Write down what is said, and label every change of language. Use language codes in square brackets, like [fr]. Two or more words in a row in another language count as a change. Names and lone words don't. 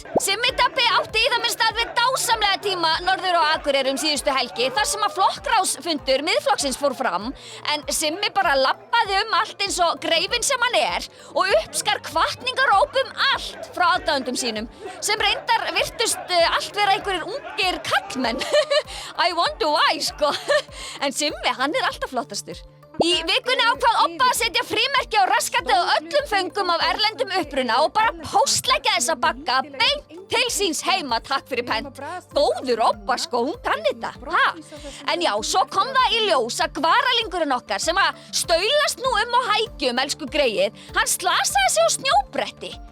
[is] Simmi Dabbi átti í það minnst alveg dásamlega tíma norður á Akureyri síðustu helgi þar sem að flokkráðsfundur Miðflokksins fór fram en Simmi bara labbaði allt eins og greifinn sem hann og uppskar hvatningaróp allt frá aðdáendum sínum sem reyndar virtust allt vera einhverjir ungir kallmenn. [en] I wonder why, [is] sko. En Simmi, hann alltaf flottastur. Í vikunni ákvað Obba að setja frímerki á raskatið á öllum föngum af erlendum uppruna og bara póstleggja þessa bagga beint til síns heima, takk fyrir pent. Góður Obba, sko, hún kann þetta. En já, svo kom það í ljós að gvaralingurinn okkar sem að staulast nú á hækjum, elsku greið, hann slasaði sig á snjóbretti.